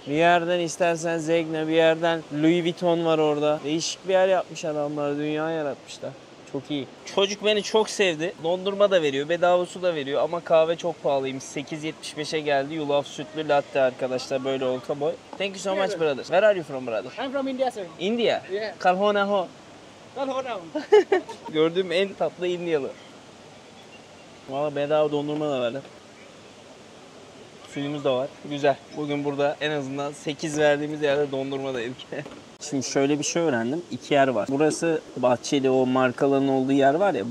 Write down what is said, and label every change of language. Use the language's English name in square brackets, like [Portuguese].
[Turkish] Bir yerden istersen Zegna, bir yerden Louis Vuitton var orada. Değişik bir yer yapmış adamlar, dünya yaratmışlar. Çok iyi. Çocuk beni çok sevdi. Dondurma da veriyor, bedava su da veriyor ama kahve çok pahalıymış. 8.75'e geldi. Yulaf sütlü latte arkadaşlar, böyle orta boy. [English] Thank you so much brother. Where are you from brother? I'm from India sir. India. Yeah. [Hindi] Kalhona ho. [English] Hold on. [Turkish] Gördüğüm en tatlı Indiyalı. Valla bedava dondurma da verdi. Suyumuz da var. Güzel. Bugün burada en azından 8 verdiğimiz yerde dondurma da yedik. Şimdi şöyle bir şey öğrendim. 2 yer var. Burası Bahçeli, o markaların olduğu yer var ya.